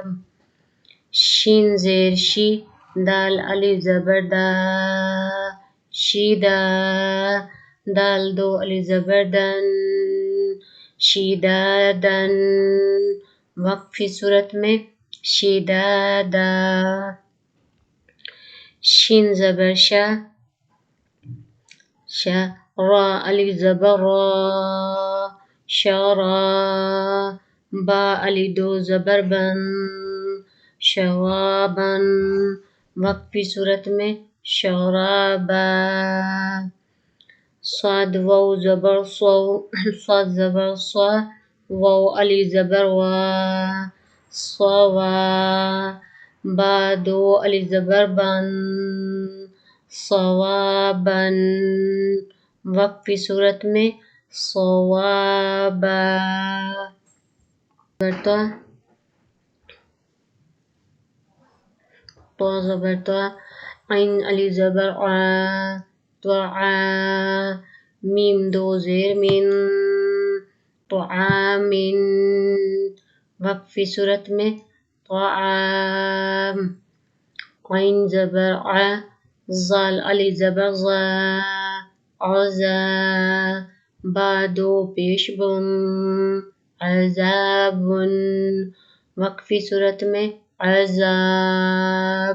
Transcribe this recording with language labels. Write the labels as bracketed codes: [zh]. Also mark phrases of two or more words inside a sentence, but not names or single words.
[ur] شین زیر شی، دال علی زبر دا، شیدا، دال دو علی زبر دن، شیدادن، وقف صورت میں شیدادا. شین زبر شا، شا، را علی زبر را، شارا، با علی دو زبر بن، شوابن، وقف صورت میں شرابا. صاد واو زبر صو، صاد زبر صا، واو علی زبر وا، صوا، با دو علی زبر بن، صوابن، وقف صورت میں صوابا. تو زبر تو، عین علی زبر عا، طعا، میم دو زیر من، طعامن، وقف صورت میں طعام. عین زبر ع، زال علی زبر زا، عزا، با دو پیش بن، عذابن، وقف صورت میں عذاب.